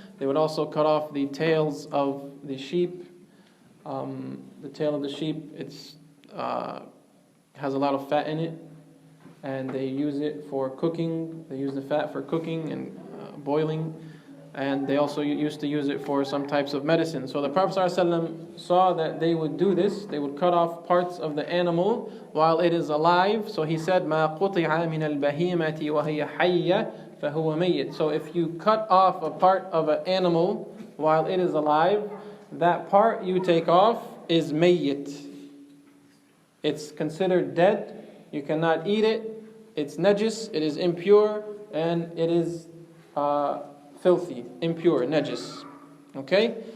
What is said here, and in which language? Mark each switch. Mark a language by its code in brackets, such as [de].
[en] They would also cut off the tails of the sheep. The tail of the sheep, it's has a lot of fat in it, and they use it for cooking. They use the fat for cooking and boiling, and they also used to use it for some types of medicine. So the Prophet ﷺ saw that they would do this. They would cut off parts of the animal while it is alive. So he said, [ar] مَا قُطِعَ مِنَ الْبَهِيمَةِ وَهِيَ حَيَّةٌ فَهُوَ مَيِّتٌ. [en] So if you cut off a part of an animal while it is alive, that part you take off is mayyit. It's considered dead. You cannot eat it. It's najis. It is impure, and it is filthy, impure, najis. Okay?